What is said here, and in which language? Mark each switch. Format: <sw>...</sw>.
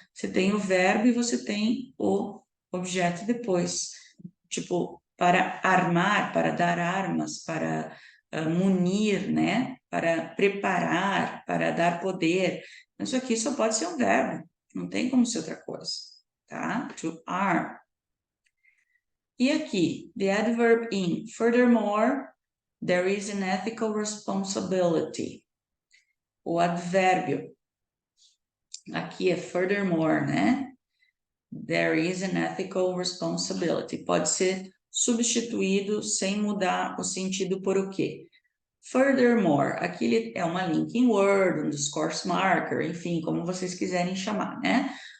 <pt>Você tem o verbo e você tem o objeto depois. Tipo, para armar, para dar armas, para munir, né? Para preparar, para dar poder. Isso aqui só pode ser um verbo. Não tem como ser outra coisa, tá?</pt> <en>To arm.</en> <pt>E aqui,</pt> <en>the adverb in. Furthermore, there is an ethical responsibility.</en> <pt>O advérbio Aqui é furthermore, né?</pt> <en>There is an ethical responsibility.</en> <pt>Pode ser substituído sem mudar o sentido por o quê? Furthermore, aqui é uma linking word, um discourse marker, enfim, como vocês quiserem chamar, né?</pt>